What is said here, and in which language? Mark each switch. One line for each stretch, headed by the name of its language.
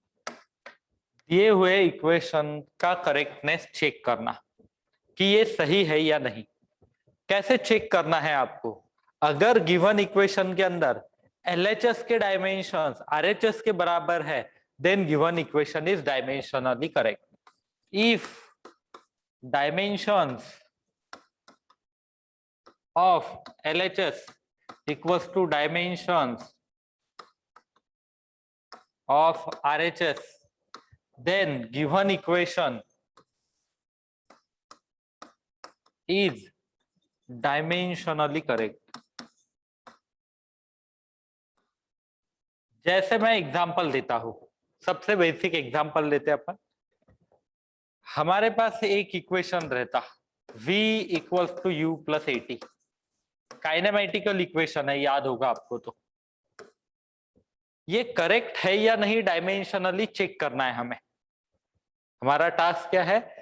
Hindi: दिए हुए इक्वेशन का करेक्टनेस चेक करना कि ये सही है या नहीं। कैसे चेक करना है आपको? अगर गिवन इक्वेशन के अंदर LHS के डायमेंशंस RHS के बराबर है,
English: Then given equation is dimensionally correct. If dimensions of LHS equals to dimensions of RHS, then given equation is dimensionally correct.
Hindi: जैसे मैं एग्जांपल देता हूं, सबसे बेसिक एग्जांपल लेते हैं अपन। हमारे पास एक इक्वेशन रहता v equals to u plus 80, kinematical equation है, याद होगा आपको। तो ये करेक्ट है या नहीं डायमेंशनली चेक करना है हमें। हमारा टास्क क्या है?